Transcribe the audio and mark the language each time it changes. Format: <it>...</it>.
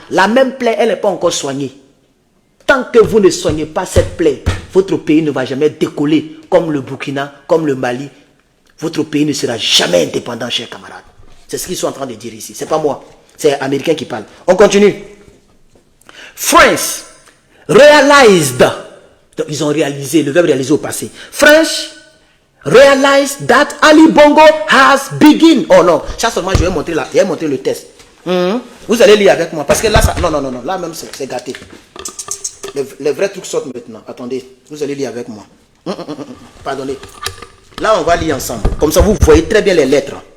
<fr>La même plaie, elle n'est pas encore soignée. Tant que vous ne soignez pas cette plaie, votre pays ne va jamais décoller comme le Burkina, comme le Mali. Votre pays ne sera jamais indépendant, chers camarades. C'est ce qu'ils sont en train de dire ici. Ce n'est pas moi. C'est les Américains qui parlent. On continue.</fr> <en>France realized.</en> <fr>Donc, ils ont réalisé, le verbe réaliser au passé.</fr> <en>France realized that Ali Bongo has begin.</en> <fr>Oh non, ça seulement je vais montrer là. Je vais montrer le test. Vous allez lire avec moi. Parce que là, ça... non. Là même, c'est gâté. Les vrais trucs sortent maintenant. Attendez, vous allez lire avec moi. Pardonnez. Là, on va lire ensemble. Comme ça, vous voyez très bien les lettres.</fr>